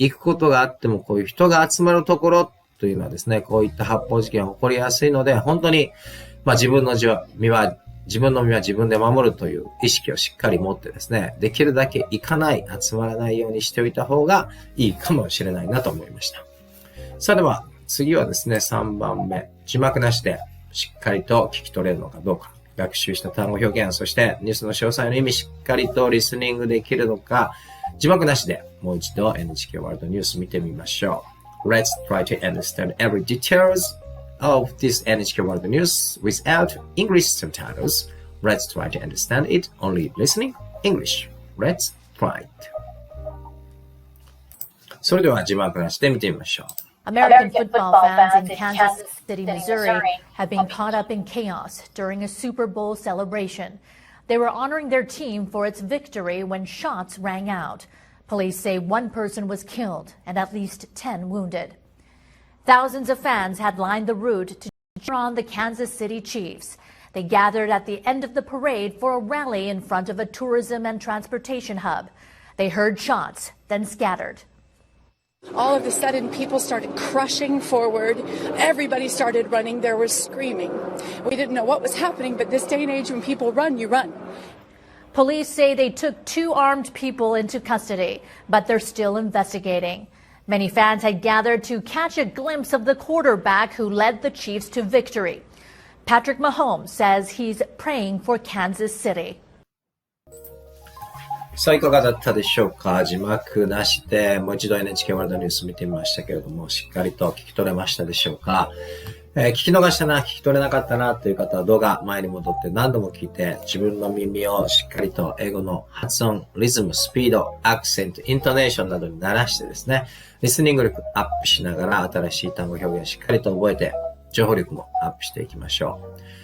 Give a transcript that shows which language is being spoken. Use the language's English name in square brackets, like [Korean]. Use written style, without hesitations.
[Japanese] 行くことがあってもこういう人が集まるところというのはですね、こういった発砲事件が起こりやすいので、本当に、自分の身は自分で守るという意識をしっかり持ってですね、できるだけ行かない、集まらないようにしておいた方がいいかもしれないなと思いました。さあでは、次はですね、3番目。字幕なしでしっかりと聞き取れるのかどうか。学習した単語表現、そしてニュースの詳細の意味しっかりとリスニングできるのか、字幕なしでもう一度 NHK ワールドニュース見てみましょう。 [English] Let's try to understand every details of this NHK World News without English subtitles. Let's try to understand it only listening English. Let's try it. [Japanese] それでは字幕なしで見てみましょう。 [English] American football fans in Kansas City, Missouri have been caught up in chaos during a Super Bowl celebration. They were honoring their team for its victory when shots rang out. Police say one person was killed and at least 10 wounded. Thousands of fans had lined the route to cheer on the Kansas City Chiefs. They gathered at the end of the parade for a rally in front of a tourism and transportation hub. They heard shots, then scattered. All of a sudden, people started crushing forward. Everybody started running. There was screaming. We didn't know what was happening, but this day and age, when people run, you run. Police say they took 2 armed people into custody, but they're still investigating. Many fans had gathered to catch a glimpse of the quarterback who led the Chiefs to victory. Patrick Mahomes says he's praying for Kansas City. [Japanese] さあ、いかがだったでしょうか。字幕なしでもう一度 NHK ワールドニュース見てみましたけれども、しっかりと聞き取れましたでしょうか。聞き逃したな、聞き取れなかったなという方は動画前に戻って何度も聞いて、自分の耳をしっかりと英語の発音、リズム、スピード、アクセント、イントネーションなどに慣らしてですね、リスニング力アップしながら新しい単語表現をしっかりと覚えて、情報力もアップしていきましょう。